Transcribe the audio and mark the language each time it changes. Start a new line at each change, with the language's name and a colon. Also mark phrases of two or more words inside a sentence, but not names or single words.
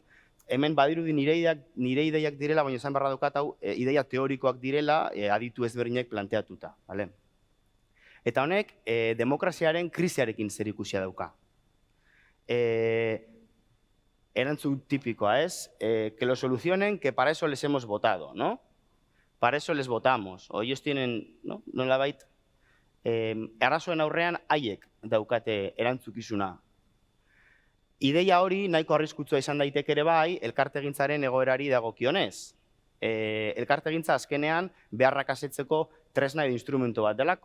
Basque: Hemen badirudi nire ideiak direla, baina esan beharra daukat hau ideia teorikoak direla, aditu ezberdinek planteatuta. Eta honek, demokraziaren krisiarekin zerikusia dauka. Erantzun tipikoa, ez?
Spanish: Que lo solucionen, que para eso les hemos votado, ¿no? Para eso les votamos. O ellos tienen, ¿no?
Basque: Nolabait, arazoen aurrean haiek daukate erantzukizuna. Ideia hori nahiko arriskutsua izan daiteke ere bai, elkartegintzaren egoerari dagokionez. Elkartegintza azkenean beharrak asetzeko tresna edo instrumento bat delako.